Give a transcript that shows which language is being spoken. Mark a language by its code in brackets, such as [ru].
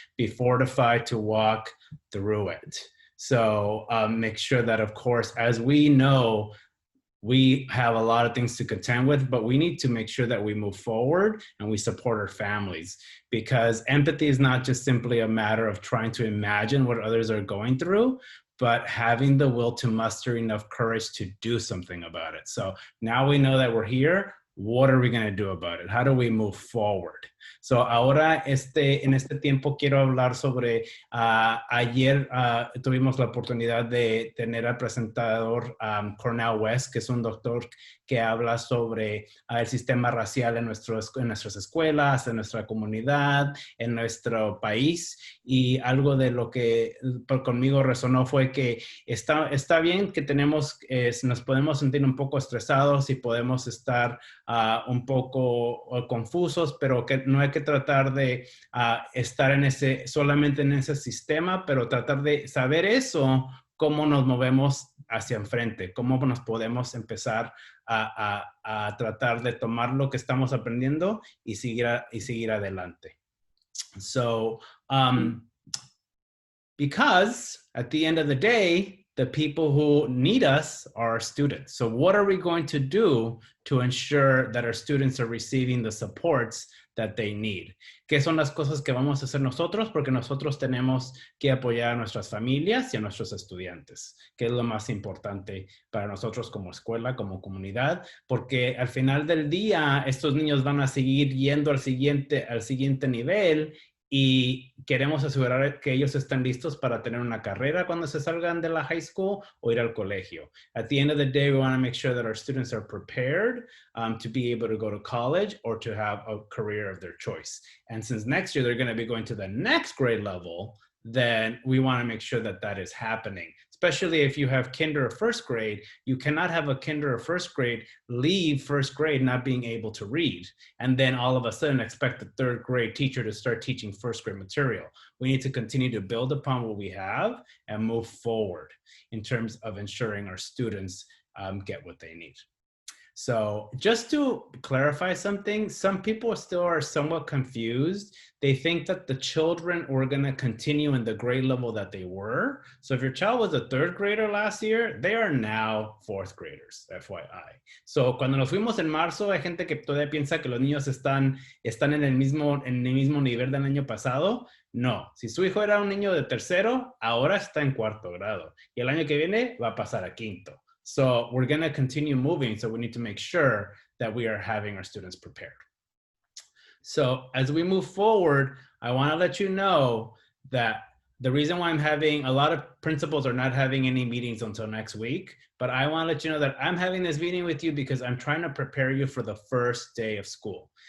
[en] Be fortified to walk through it. So make sure that, of course, as we know, we have a lot of things to contend with, but we need to make sure that we move forward and we support our families, because empathy is not just simply a matter of trying to imagine what others are going through, but having the will to muster enough courage to do something about it. So now we know that we're here. What are we going to do about it? How do we move forward? [es] So ahora en este tiempo quiero hablar sobre, ayer tuvimos la oportunidad de tener al presentador Cornell West, que es un doctor que habla sobre el sistema racial en nuestras escuelas, en nuestra comunidad, en nuestro país. Y algo de lo que conmigo resonó fue que está bien que nos podemos sentir un poco estresados y podemos estar un poco confusos, pero que no hay que tratar de estar solamente en ese sistema, pero tratar de saber eso, cómo nos movemos hacia enfrente, cómo nos podemos empezar a tratar de tomar lo que estamos aprendiendo y seguir adelante. [en] So, because at the end of the day, the people who need us are our students. So what are we going to do to ensure that our students are receiving the supports that they need? [es] ¿Qué son las cosas que vamos a hacer nosotros? Porque nosotros tenemos que apoyar a nuestras familias y a nuestros estudiantes, que es lo más importante para nosotros como escuela, como comunidad, porque al final del día estos niños van a seguir yendo al siguiente nivel. Y queremos asegurar que ellos estén listos para tener una carrera cuando se salgan de la high school o ir al colegio. [en] At the end of the day, we want to make sure that our students are prepared to be able to go to college or to have a career of their choice. And since next year, they're going to be going to the next grade level, then we want to make sure that that is happening. Especially if you have kinder or first grade, you cannot have a kinder or first grade leave first grade not being able to read, and then all of a sudden expect the third grade teacher to start teaching first grade material. We need to continue to build upon what we have and move forward in terms of ensuring our students get what they need. So just to clarify something, some people still are somewhat confused. They think that the children were going to continue in the grade level that they were. So if your child was a third grader last year, they are now fourth graders, FYI. [es] So cuando nos fuimos en marzo, hay gente que todavía piensa que los niños están en el mismo nivel del año pasado. No, si su hijo era un niño de tercero, ahora está en cuarto grado. Y el año que viene va a pasar a quinto. [en] So we're going to continue moving. So we need to make sure that we are having our students prepared. So as we move forward, I want to let you know that the reason why I'm having a lot of principals are not having any meetings until next week, but I want to let you know that I'm having this meeting with you because I'm trying to prepare you for the first day of school.